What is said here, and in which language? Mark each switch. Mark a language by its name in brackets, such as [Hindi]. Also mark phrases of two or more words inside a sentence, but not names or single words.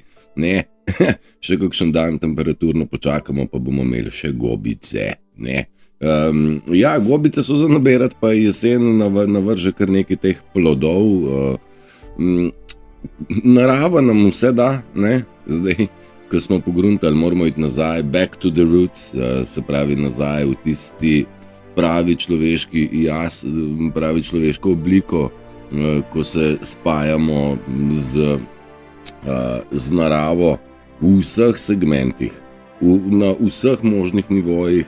[Slovenian] Ne, še kakšen dan temperaturno počakamo, pa bomo imeli še gobice. Ne. Gobice so za naberati, pa jesen navrže kar nekaj teh plodov. Narava nam vse da, ne? Zdaj, ko smo pogruntali, moramo iti nazaj, [English] back to the roots, [Slovenian] se pravi nazaj v tisti pravi človeški jaz, pravi človeško obliko, ko se spajamo z naravo v vseh segmentih, na vseh možnih nivojih.